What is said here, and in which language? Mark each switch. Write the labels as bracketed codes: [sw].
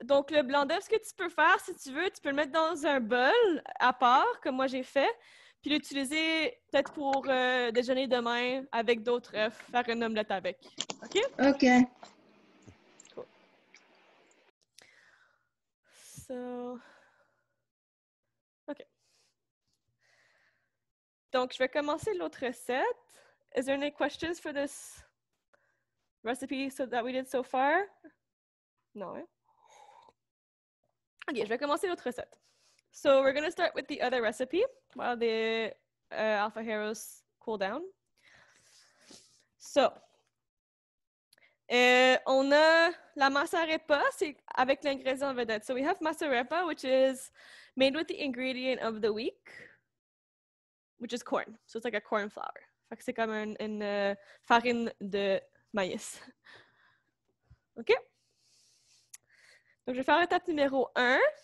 [fr] Donc, le blanc d'œuf, ce que tu peux faire, si tu veux, tu peux le mettre dans un bol à part, comme moi j'ai fait, puis l'utiliser peut-être pour déjeuner demain avec d'autres œufs, faire une omelette avec. OK? OK. Cool. [en] So, OK. [fr] Donc, je vais commencer l'autre recette. [en] Is there any questions for this recipe that we did so far? No. Eh? [fr] OK, je vais commencer l'autre recette. [en] So we're going to start with the other recipe while the alpha heroes cool down. [fr] So, on a la masa arepa, c'est avec l'ingrédient vedette. [en] So we have masa arepa, which is made with the ingredient of the week, which is corn. So it's like a corn flour. [fr] Fait que c'est comme une farine de maïs. OK? Donc, je vais faire l'étape numéro 1.